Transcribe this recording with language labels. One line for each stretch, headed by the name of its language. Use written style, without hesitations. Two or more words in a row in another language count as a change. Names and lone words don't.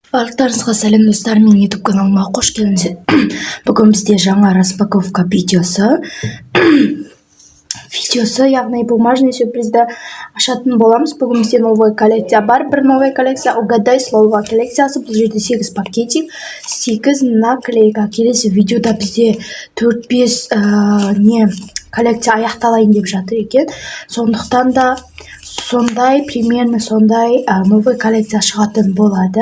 Kazakh: Барлықтарыңызға сәлем достар, менің YouTube каналыма қош келдіңіздер. Бүгін бізде жаңа распаковка видеосы, яғни
Russian: бумажный сюрпризді
Kazakh: ашатын боламыз. Бүгін бізде
Russian: новый коллекция
Kazakh: бар. Бір
Russian: новый коллекция угадай слово
Kazakh: коллекциясы. Бұл жерде 8 пакетик, 8 наклейка. Келесі видеода бізде 4-5 коллекция аяқталайын деп жатыр екен. Сондықтан да примерно сондай
Russian: новый коллекция
Kazakh: шығатын болады.